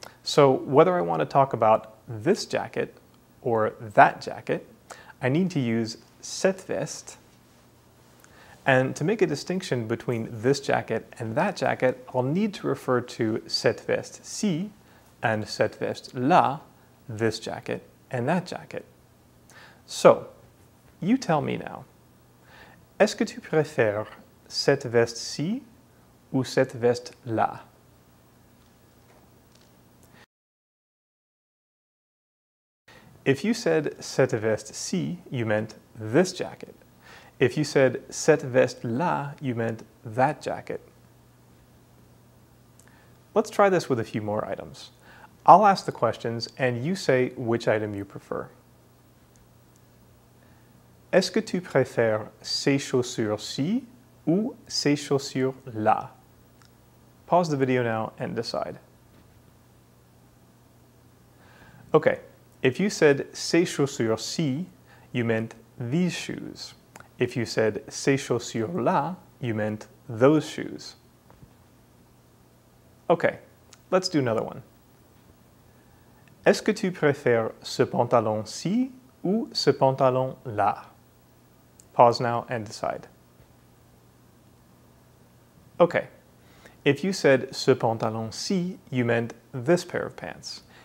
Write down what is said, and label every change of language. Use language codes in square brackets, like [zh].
[en] So whether I want to talk about this jacket or that jacket, I need to use [fr] cette veste. [en] And to make a distinction between this jacket and that jacket, I'll need to refer to [fr] cette veste-ci [en] and [fr] cette veste-là, [en] this jacket and that jacket. So, you tell me now, [fr] Est-ce que tu préfères cette veste-ci ou cette veste-là? [en] If you said [fr] cette veste-ci, [en] you meant this jacket. If you said [fr] cette veste-là, [en] you meant that jacket. Let's try this with a few more items. I'll ask the questions and you say which item you prefer. [fr] Est-ce que tu préfères ces chaussures-ci ou ces chaussures-là? [en] Pause the video now and decide. Okay, if you said [fr] ces chaussures-ci, [en] you meant these shoes. If you said [fr] ces chaussures-là, [en] you meant those shoes. Okay, let's do another one. [fr] Est-ce que tu préfères ce pantalon-ci ou ce pantalon-là? [en] Pause now and decide. Okay, if you said [fr] ce pantalon-ci, [en] you meant this pair of pants.